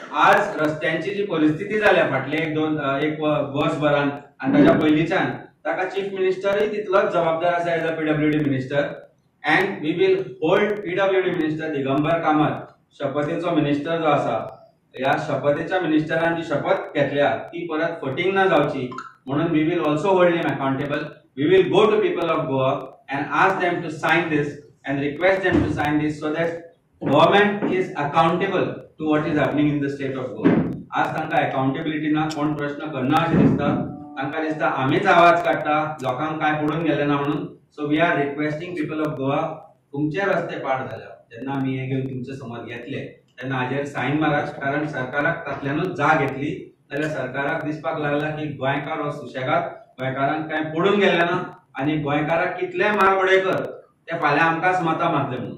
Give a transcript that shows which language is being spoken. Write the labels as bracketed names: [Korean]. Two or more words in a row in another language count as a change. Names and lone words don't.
[Konkani] आज रस्त्यांची जी परिस्थिती जाल्या फाटले एक वर्सभरान आणि ताच्या पयलींच्यान ताका चीफ मिनिस्टरय तितलोच जबाबदार आसा [English] as a PWD minister. and we will hold PWD minister [Konkani] दिगंबर कामत शपथेचो मिनिस्टर जो आसा, ह्या शपथेच्या मिनिस्टरान जी शपथ घेतल्या ती परत फटींग ना जावची म्हणून [English] we will also hold him accountable. we will go to people of Goa and ask them to sign this and request them to sign this so that government is accountable to what is happening in the state of Goa. [Konkani] आज तांकां accountability ना कोण प्रश्न करना अशें दिसता. तांकां दिसता आमीच आवाज काडटा, लोकांक काय पडून गेले ना म्हणून. [English] so we are requesting people of Goa, [Konkani] तुमचे रस्ते पाड झाले जेन्ना आमी हे घेवन तुमचे समोर येतले तेन्ना हाजेर सायन मारात. कारण सरकाराक तातल्यानूच जाग घेतली जाल्यार सरकाराक दिसपाक लागला की गोंयकार हो सुशेगाद, गोंयकारांक काय पडून गेले ना आणि गोंयकाराक कितले मार उडयकर ते फाल्यां आमकांच मतां मारतले म्हणून.